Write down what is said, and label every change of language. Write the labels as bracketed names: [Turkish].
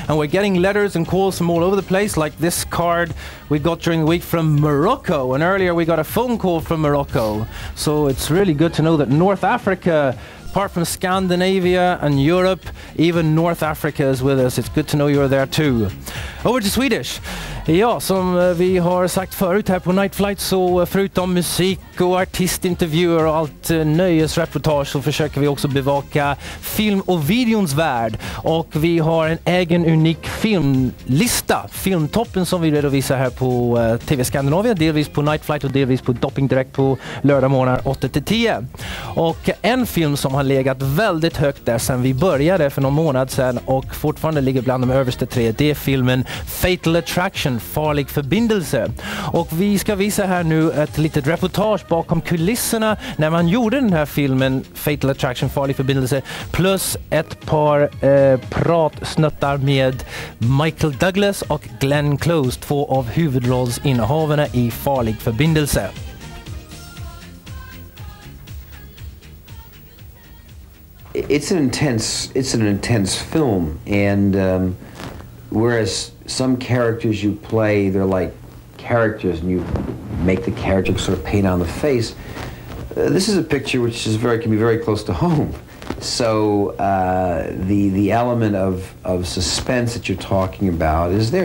[English] And we're getting letters and calls from all over the place, like this card we got during the week from Morocco, and earlier we got a phone call from Morocco. So it's really good to know that North Africa, apart from Scandinavia and Europe, even North Africa is with us. It's good to know you're there too. Over to Swedish. [Swedish] Ja, som vi har sagt förut här på Nightflight, så förutom musik och artistintervjuer och allt nöjesreportage, så försöker vi också bevaka film och videons värld. Och vi har en egen unik filmlista, Filmtoppen, som vi redovisar här på TV Skandinavia, delvis på Nightflight och delvis på Dopping Direkt på lördag morgnar 8-10. Och en film som har legat väldigt högt där sedan vi började för någon månad sedan och fortfarande ligger bland de översta 3, det är filmen Fatal Attraction, farlig förbindelse. Och vi ska visa här nu ett litet reportage bakom kulisserna när man gjorde den här filmen Fatal Attraction, farlig förbindelse, plus ett par pratsnuttar med Michael Douglas och Glenn Close, 2 av huvudrollsinnehavarna i Farlig förbindelse. [English] It's an intense film, and whereas some characters you play, they're like characters, and you make the character sort of paint on the face. This is a picture which is can be very close to home. So the element of suspense that you're talking about is there.